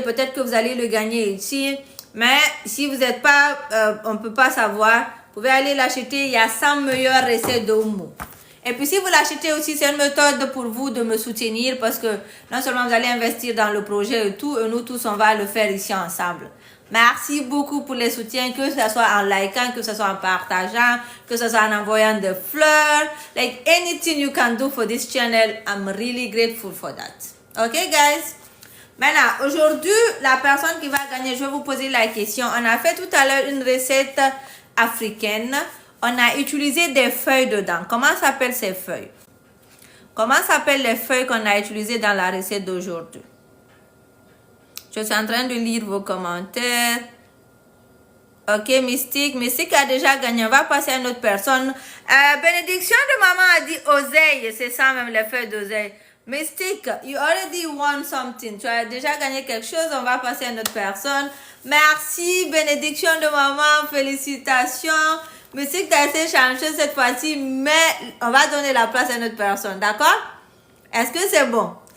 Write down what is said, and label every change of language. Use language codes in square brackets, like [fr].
[fr] Peut-être que vous allez le gagner ici. Mais si vous n'êtes pas, on ne peut pas savoir, vous pouvez aller l'acheter. Il y a 100 meilleures recettes d'Oumou. Et puis si vous l'achetez aussi, c'est une méthode pour vous de me soutenir parce que non seulement vous allez investir dans le projet et tout, et nous tous on va le faire ici ensemble. Merci beaucoup pour les soutiens, que ce soit en likant, que ce soit en partageant, que ce soit en envoyant des fleurs. [en] Like anything you can do for this channel, I'm really grateful for that. Okay, guys? [fr] Maintenant, aujourd'hui, la personne qui va gagner, je vais vous poser la question. On a fait tout à l'heure une recette africaine. On a utilisé des feuilles dedans. Comment s'appellent ces feuilles? Comment s'appellent les feuilles qu'on a utilisées dans la recette d'aujourd'hui? Je suis en train de lire vos commentaires. Ok, Mystique. Mystique a déjà gagné. On va passer à une autre personne. Bénédiction de maman a dit oseille. C'est ça même, les feuilles d'oseille. [en] Mystique, you already won something. [fr] Tu as déjà gagné quelque chose. On va passer à une autre personne. Merci, bénédiction de maman. Félicitations. Mystique, tu as été chanceuse cette fois-ci, mais on va donner la place à une autre personne. D'accord? Est-ce que c'est bon?